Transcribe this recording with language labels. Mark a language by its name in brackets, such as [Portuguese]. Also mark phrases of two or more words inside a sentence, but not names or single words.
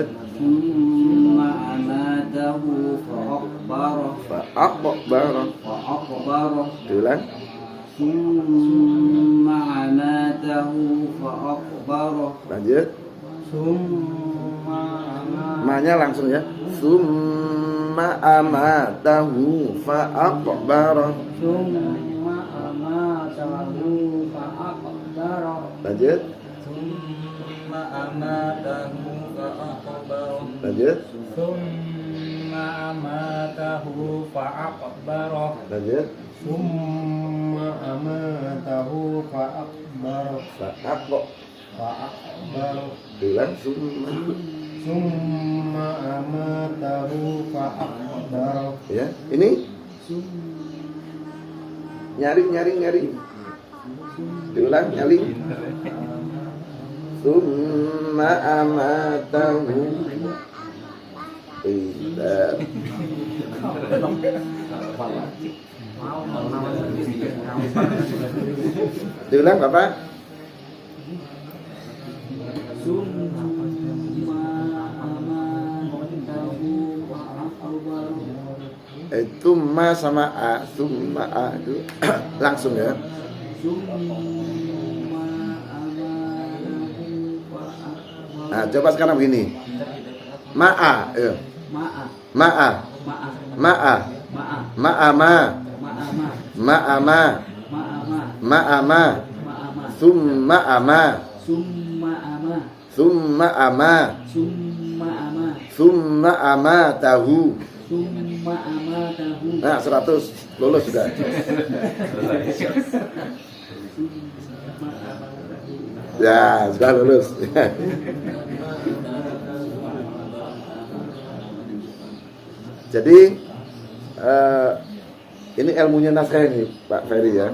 [Arabic] ثم أماته فأقبره. Fa'aqbaro. Fa'aqbaro. [Indonesian] Diulang. [Arabic] ثم أماته فأقبره. [Indonesian] Lanjut. [Arabic] ثم أماته. [Indonesian] Ma-nya langsung ya. [Arabic] ثم أماته فأقبره. ثم أماته فأقبره. [Indonesian] Lanjut. [Arabic] ثم أماته فأقبره. [Indonesian] Lanjut. [Arabic] ثم أماته فأقبره. [Indonesian] Lanjut. [Arabic] ثم أماته فأقبره. Fa'aqbaro. Fa'aqbaro. [Indonesian] Diulang. Summa. [Arabic] ثم أماته فأقبره. [Indonesian] Ya, ini nyaring. Diulang, nyaring. [Arabic] ثم أماته. [Indonesian] Tidak. Diulang, Bapak. [Arabic] ثم أماته فأقبره. [Indonesian] Itu ma sama a, summa a itu langsung ya. [Arabic] ثم أماته فأقبره. [Indonesian] Nah, coba sekarang begini. [Arabic] Ma'a, ya. Ma'a. Ma'a, Ma'a. ma'a, Ma'a. ma'ama, Ma'ama. ma'ama, Ma'ama. ma'ama, Ma'ama. ثم أما, ثم أما. ثم أما, ثم أما. ثم أما ته. ثم أماته. [Indonesian] Nah, 100 lulus sudah. Ya, sudah lulus. Jadi ini ilmunya naskah ini, Pak Ferry ya.